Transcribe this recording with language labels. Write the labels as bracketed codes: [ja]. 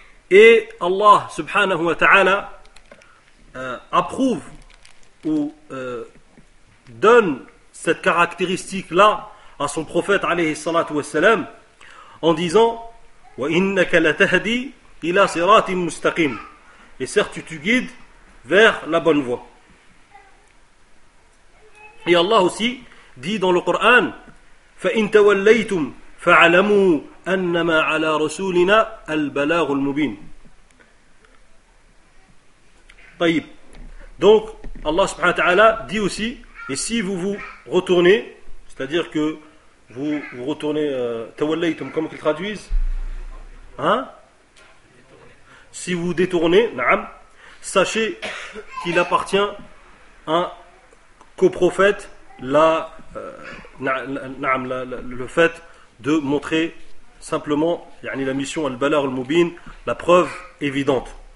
[fr] Et Allah subhanahu wa ta'ala approuve ou donne cette caractéristique-là à son prophète alayhi salatu wa salam en disant [ar] Wa innaka latahdi. Il a sirat mustaqim. [fr] Et certes, tu guides vers la bonne voie. Et Allah aussi dit dans le Coran, [ar] فَإِن تَوَلَّيْتُمْ فَعَلَمُوا أَنَّمَا عَلَى رَسُولِنَا الْبَلَاغُ الْمُبِينَ. [fr] Donc, Allah subhanahu wa ta'ala dit aussi, et si vous vous retournez, c'est-à-dire que vous vous retournez, تَوَلَّيْتُمْ, comment qu'ils traduisent, hein, si vous détournez, na'am, sachez qu'il appartient hein, qu'au prophète la, le fait de montrer simplement yani la mission al-balagh al-mubin, la preuve évidente.